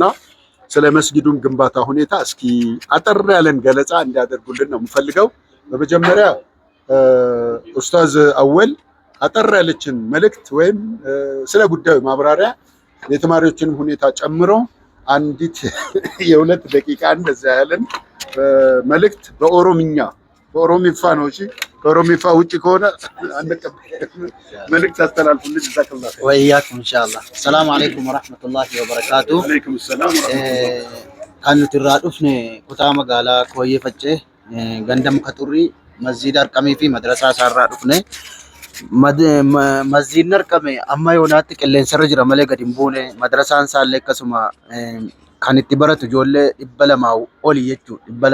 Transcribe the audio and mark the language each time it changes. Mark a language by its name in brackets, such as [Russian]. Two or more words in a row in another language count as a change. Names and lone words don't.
[Amharic] ስለ መስጊዱን ግንባታ ሁኔታ እስኪ አጠር ያለን ገለጻ እንዲያደርጉልን ነው የምፈልገው። በመጀመሪያ ኡስታዝ አወል አጠር ያለችን መልእክት ወይም ስለ ጉዳዩ ማብራሪያ የተማሪዎችን ሁኔታ ጨምሮ አንዲት የ2 ደቂቃ እንደዛ ያለን መልእክት በኦሮሚፋ ነው። እሺ ከኦሮሚፋ ውጪ ከሆነ መልእክት አስተላልፉልኝ። ጀዛከላህ [Arabic] وإياكم إن شاء الله. سلام عليكم ورحمة الله وبركاته። وعليكم سلام [Oromo] Kan nuti irraa dhufne kutaa magaalaa Kooyyee Faccee ganda muka xurrii masjiida Arqamee fi madrasaa isaarraa dhufne. Masjiidni Arqame amma yoonaatti qilleensarra jira malee gadi hin buune. Madrasaan isaallee akkasuma kan itti baratu ijoollee 200 oli jechuudha.